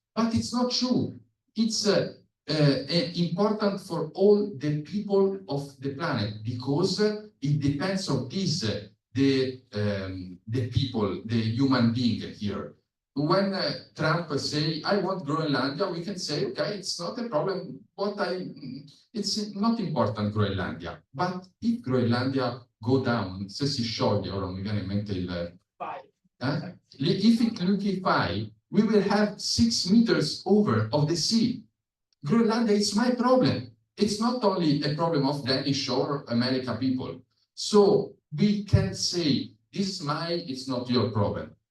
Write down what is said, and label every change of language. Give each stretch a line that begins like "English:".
English: But it's not true. It's important for all the people of the planet because it depends on this, the people, the human being here. When Trump say, I want Groenlandia, we can say, okay, it's not a problem. It's not important Groenlandia. But if Groenlandia go down,
Italian: se si scioglie, ora non mi viene in mente il...
English: If it liquefy, we will have 6 meters over of the sea. Groenlandia is my problem. It's not only a problem of Danish or American people. So we can say, this is mine, it's not your problem.